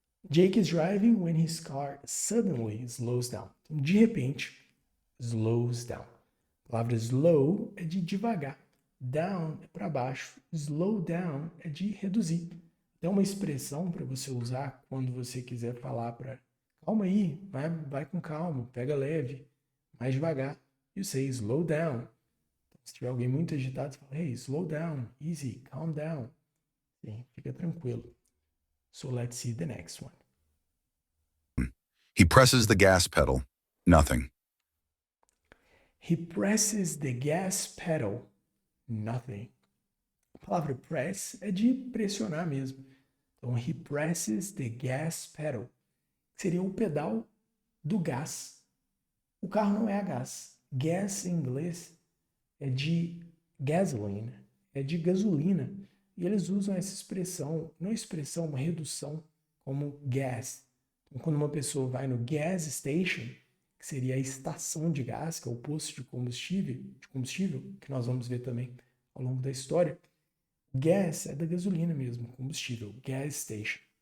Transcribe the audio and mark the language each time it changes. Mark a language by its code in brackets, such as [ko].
[en] Jake is driving when his car suddenly slows down. [pt] Então, de repente, [en] slows down. [pt] A palavra slow é de devagar. Down é para baixo. Slow down é de reduzir. É uma expressão para você usar quando você quiser falar para calma aí, vai com calma, pega leve, mais devagar. [en] You say slow down. [pt] Então, se tiver alguém muito agitado, você fala, [en] hey, slow down, easy, calm down. [pt] Sim, fica tranquilo. [en] So let's see the next one. He presses the gas pedal. Nothing. He presses the gas pedal. Nothing. [pt] A palavra press é de pressionar mesmo. [en] Então, he presses the gas pedal. [pt] Seria o pedal do gás. O carro não é a gás. Gas em inglês é de gasoline, é de gasolina. E eles usam essa expressão, não expressão, uma redução, como gas. Então, quando uma pessoa vai no gas station, que seria a estação de gás, que é o posto de combustível, que nós vamos ver também ao longo da história, gas é da gasolina mesmo, combustível, gas station.